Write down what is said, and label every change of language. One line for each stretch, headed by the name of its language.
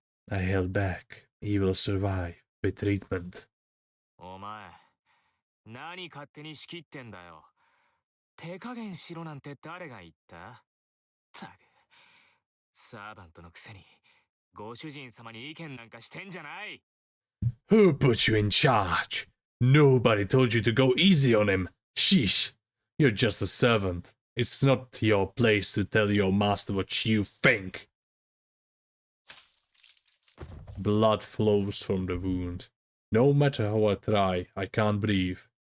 English: I held back. He will survive with treatment.
Japanese: お前、何勝手に仕切ってんだよ。手加減しろなんて誰が言った？たく、サーバントのくせに、ご主人様に意見なんかしてんじゃない。
English: Who put you in charge? Nobody told you to go easy on him. Sheesh, you're just a servant. It's not your place to tell your master what you think. Blood flows from the wound. No matter how I try, I can't breathe.